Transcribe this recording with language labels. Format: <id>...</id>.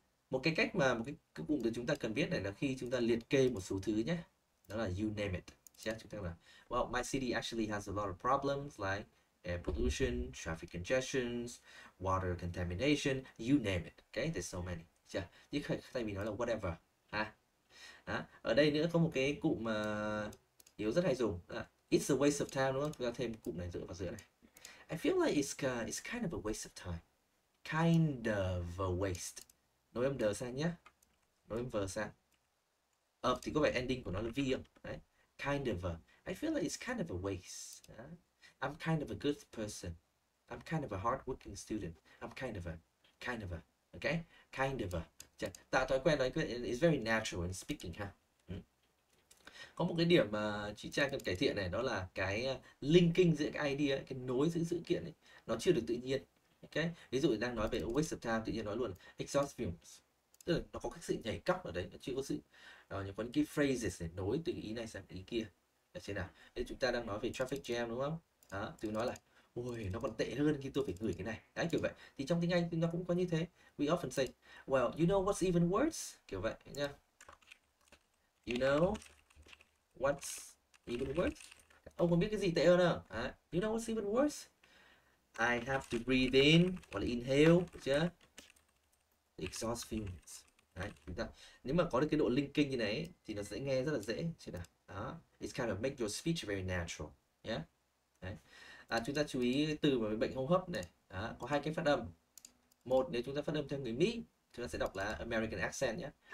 <vi>Một cái cách mà một cái cụm từ chúng ta cần biết này là khi chúng ta liệt kê một số thứ nhé, đó là</vi> <en>you name it.</en> <vi>Chúng ta là</vi> <en>well, my city actually has a lot of problems like air pollution, traffic congestions, water contamination, you name it. Okay, there's so many.</en> <vi>Nhưng thay vì nói là whatever ha. Ở đây nữa có một cái cụm mà Hiếu rất hay dùng.</vi> <en>It's a waste of time,</en> <vi>đúng không? Chúng ta thêm cụm này dựa vào giữa này.</vi> <en>I feel like it's kind of a waste of time. Kind of a waste.</en> <vi>Nối âm đờ sang nhé. Nối âm vờ sang. Thì có vẻ ending của nó là V không?</vi> <en>Đấy. Kind of a. I feel like it's kind of a waste. I'm kind of a good person. I'm kind of a hardworking student. I'm kind of a. Okay? Kind of a.</en> <vi>Tạo thói quen nói</vi> <en>is very natural in speaking</en> <vi>ha. Có một cái điểm mà chị Trang cần cải thiện này, đó là cái linking giữa cái idea, cái nối giữa sự kiện ấy, nó chưa được tự nhiên. Okay? Ví dụ đang nói về waste of time, tự nhiên nói luôn exhaust fumes. Tức là nó có cái sự nhảy cóc ở đấy, nó chưa có sự có những cái phrases để nối từ ý này sang ý kia. Được chưa nào? Thế chúng ta đang nói về traffic jam, đúng không? Từ nói là ôi, nó còn tệ hơn khi tôi phải gửi cái này. Đấy, kiểu vậy. Thì trong tiếng Anh thì nó cũng có như thế.</vi> <en>We often say, well, you know what's even worse?</en> <vi>Kiểu vậy nha.</vi> <en>You know what's even worse?</en> <vi>Ông còn biết cái gì tệ hơn không?</vi> <en>You know what's even worse? I have to breathe in,</en> <vi>hoặc là</vi> <en>inhale, được chưa? The exhaust fumes.</en> <vi>Đấy, chúng ta nếu mà có được cái độ linking như này thì nó sẽ nghe rất là dễ.</vi> <en>Đó, it's kind of make your speech very natural. Yeah. Đấy.</en> <vi>Chúng ta chú ý từ về bệnh hô hấp này. Có hai cái phát âm. Một, nếu chúng ta phát âm theo người Mỹ, chúng ta sẽ đọc là</vi> <en>American accent</en> <vi>nhé.</vi>